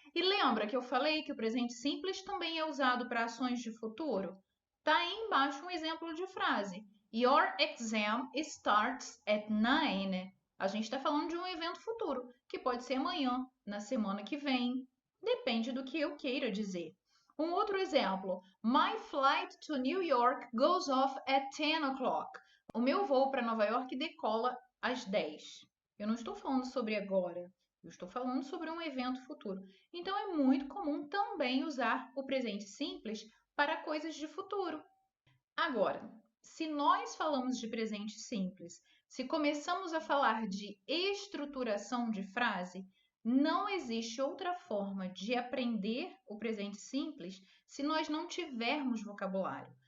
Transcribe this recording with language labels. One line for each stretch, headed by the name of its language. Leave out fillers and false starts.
Portuguese: E lembra que eu falei que o presente simples também é usado para ações de futuro? Está aí embaixo um exemplo de frase.
English: Your exam starts at 9.
Portuguese: A gente está falando de um evento futuro, que pode ser amanhã, na semana que vem. Depende do que eu queira dizer. Um outro exemplo.
English: My flight to New York goes off at 10 o'clock.
Portuguese: O meu voo para Nova York decola às 10. Eu não estou falando sobre agora. Eu estou falando sobre um evento futuro. Então é muito comum também usar o presente simples para coisas de futuro. Agora, se nós falamos de presente simples, se começamos a falar de estruturação de frase, não existe outra forma de aprender o presente simples se nós não tivermos vocabulário.